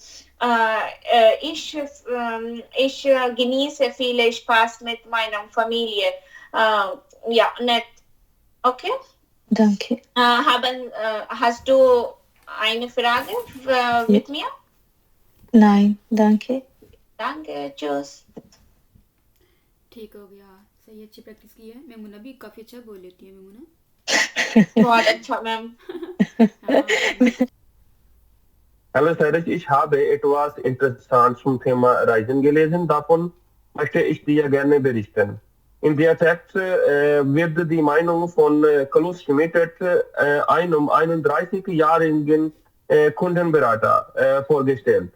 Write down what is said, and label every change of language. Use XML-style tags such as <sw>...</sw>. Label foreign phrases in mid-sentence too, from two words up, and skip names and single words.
<de>Ich genieße viel Spaß mit meiner Familie. Ja, nett. Okay? Danke. Hast du eine Frage mit mir? Nein, danke. Danke, tschüss.</de> <hi>ठीक हो गया सही अच्छी प्रैक्टिस की है मेमुना भी काफी अच्छा बोल लेती है मेमुना बहुत अच्छा मैम</hi> <de>Hallo Cyrus, ich habe etwas interessant zum Thema Reisen gelesen. Davon möchte ich dir gerne berichten. In der Text wird die Meinung von Klaus Schmidt, einem 31-jährigen Kundenberater, vorgestellt.</de>